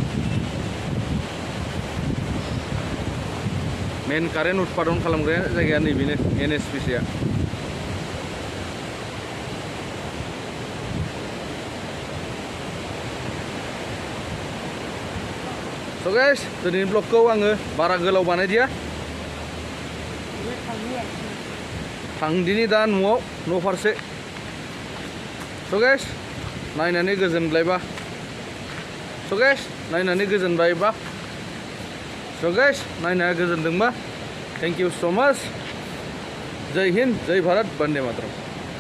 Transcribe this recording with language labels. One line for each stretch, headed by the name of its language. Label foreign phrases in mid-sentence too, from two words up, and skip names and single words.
English: main current
Bodo: उत्पादन खालामग्रा जायगाया नैबेनो NSPC आ
English: So guys,
Bodo: दिनैनि ब्लगखौ आङो बारा गोलाव बानायदिया थांदिनि दा न'आव न' फारसे
English: So guys,
Bodo: नायनानै गोजोनबायबा
English: So guys,
Bodo: नायनानै गोजोनबायबा
English: So guys,
Bodo: नायनाया गोजोनदोंबा
English: Thank you so much.
Hindi: जय हिंद, जय भारत, वंदे मातरम.